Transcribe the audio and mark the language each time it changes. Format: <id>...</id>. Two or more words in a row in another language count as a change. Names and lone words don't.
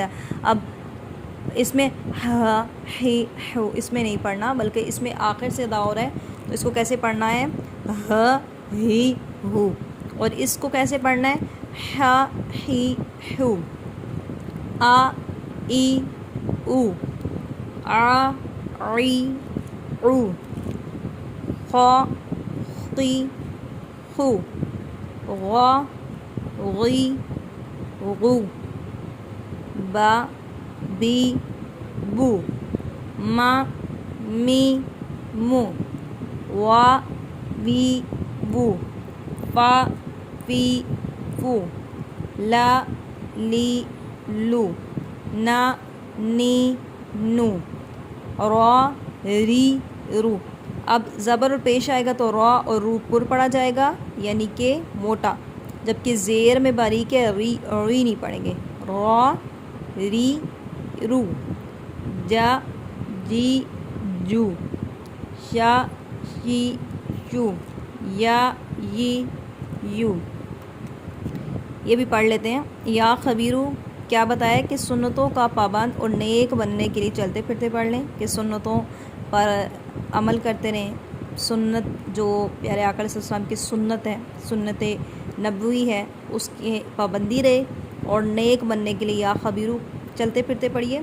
<ur>اب اس میں ہا، ہی، ہو اس میں نہیں پڑھنا، بلکہ اس میں آخر سے ادا ہو رہا ہے، تو اس کو کیسے پڑھنا ہے؟ ہا، ہی، ہو۔ اور اس کو کیسے پڑھنا ہے؟ ہا، ہی، ہو۔ آ، ای، او، آ، عی، عو، خا، قی، خو، غا، غی، غو، با، بی، بو، ما، می، مو، وا، وی، وو، فا فی فو، لا لی لو، نا نی نو، را ری رو۔ اب زبر اور پیش آئے گا تو را اور رو پر پڑا جائے گا یعنی کہ موٹا، جبکہ زیر میں باریک ہے، ری نہیں پڑھیں گے۔ را ری رو، جا جی جو، شا شی شو، یا ی یو۔ یہ بھی پڑھ لیتے ہیں۔</ur> <ar>یا خبیرو،</ar> <ur>کیا بتایا کہ سنتوں کا پابند اور نیک بننے کے لیے چلتے پھرتے پڑھ لیں، کہ سنتوں پر عمل کرتے رہیں۔ سنت جو پیارے آقا</ur> <ar>علیہ السلام</ar> <ur>کی سنت ہے، سنت نبوی ہے، اس کی پابندی رہے، اور نیک بننے کے لیے</ur> <ar>یا خبیرو</ar> <ur>چلتے پھرتے پڑھیے۔</ur>